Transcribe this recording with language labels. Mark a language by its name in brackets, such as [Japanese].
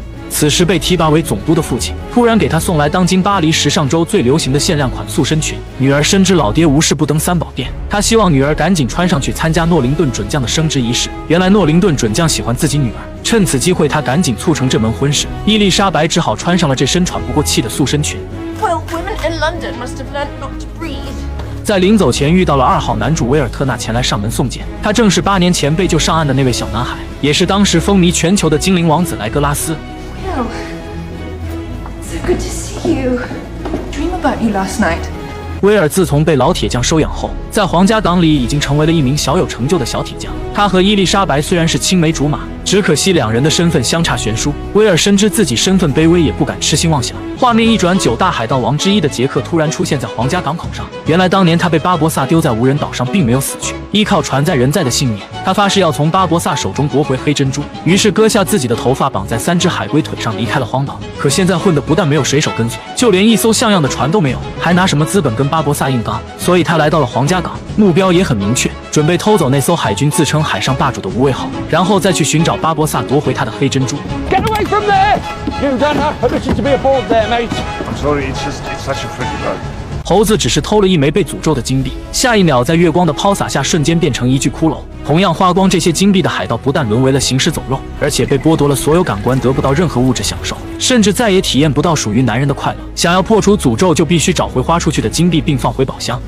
[Chinese] 此时被提拔为总督的父亲突然给他送来当今巴黎时尚周最流行的限量款塑身裙，女儿深知老爹无事不登三宝殿，他希望女儿赶紧穿上去参加诺灵顿准将的升职仪式。原来诺灵顿准将喜欢自己女儿，趁此机会他赶紧促成这门婚事。伊丽莎白只好穿上了这身喘不过气的塑身裙。 [English] Well, women in London must have learned not to breathe. [Chinese] 在临走前遇到了2号男主威尔特纳前来上门送检，他正是8年前被救上岸的那位小男孩，也是当时风靡全球的精灵王子莱格拉斯。 [English] Will, so good to see you. Dream about you last night. [Chinese] 威尔自从被老铁匠收养后，在皇家港里已经成为了一名小有成就的小铁匠。他和伊丽莎白虽然是青梅竹马，只可惜2人的身份相差悬殊。威尔深知自己身份卑微，也不敢痴心妄想。画面一转，9大海盗王之一的杰克突然出现在皇家港口上。原来当年他被巴博萨丢在无人岛上，并没有死去，依靠船在人在的信念，他发誓要从巴博萨手中夺回黑珍珠，于是割下自己的头发绑在3只海龟腿上离开了荒岛。可现在混的不但没有水手跟随，就连一艘像样的船都没有，还拿什么资本跟巴博萨硬刚？所以他来到了皇家港，目标也很明确，准备偷走那艘海军自称海上霸主的无畏号，然后再去寻找巴博萨夺回他的黑珍珠。 [English] Get away from there! You don't have permission to be aboard there, mate. I'm sorry, it's such a pretty boat. [Chinese] 猴子只是偷了1枚被诅咒的金币，下一秒在月光的抛洒下，瞬间变成一具骷髅。同样花光这些金币的海盗，不但沦为了行尸走肉，而且被剥夺了所有感官，得不到任何物质享受，甚至再也体验不到属于男人的快乐。想要破除诅咒，就必须找回花出去的金币，并放回宝箱。